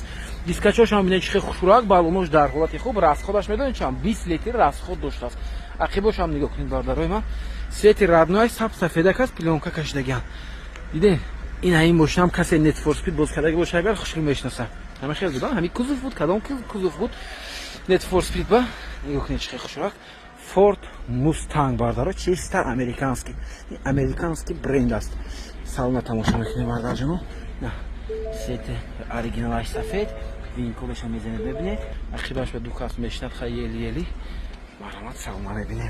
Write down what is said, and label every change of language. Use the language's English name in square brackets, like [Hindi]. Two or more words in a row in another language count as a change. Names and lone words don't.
[Tajik] Дискачашам бинед чихе хушрӯак, балонош дар ҳолати хуб, расходаш медонед чанд 20 литр расход доштааст. Ақибошам нигоҳ кунед бардарои ман. [Russian] Свети родной [Tajik] саб сафедак аст, плёнка кашидаган. Дидед? ина ин машинам касе Need for Speed боз кардаги боша агар хушрӯ мешнаса. Ҳама хел будан, ҳами кузуф буд, кадом кузуф буд? Need for Speed ба. Нигоҳ кунед чихе хушрӯак. Ford Mustang бардаро, [Russian] чисто американский. [Tajik] Американский бренд аст. Салона тамошо мекунед бардарҷоно. На. Сети оригиналаш сафед, винколеш ҳам мезанед бибинед. Ақибаш ба дукас мешнад хаяли. Марҳамат, салона мебинед.